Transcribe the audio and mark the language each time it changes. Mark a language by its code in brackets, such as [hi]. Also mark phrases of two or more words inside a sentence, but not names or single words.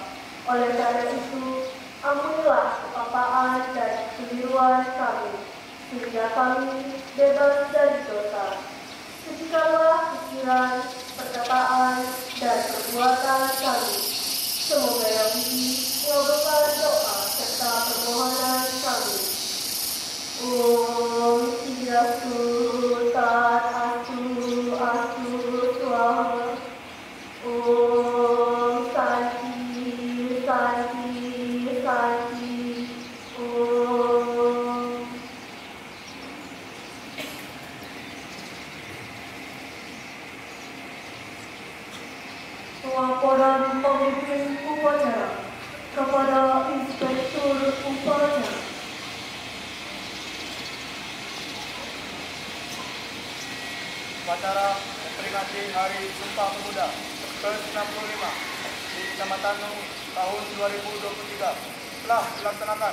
[id] Oleh karena itu, ampunilah kepapaan dan kekeliruan kami, sehingga kami bebas dari dosa. Sucikanlah pikiran, perkataan, dan perbuatan kami. Semoga yang budi mengabulkan doa serta permohonan kami. [sa] Om Swastiastu, Tat Astu, Astu Swaha. Om Santi, Santi, Santi. Om. [id] Laporan pemimpin upacara kepada Inspektur Upacara. Upacara memperingati Hari Sumpah Pemuda ke-65 di Kecamatan Nung tahun 2023 telah dilaksanakan.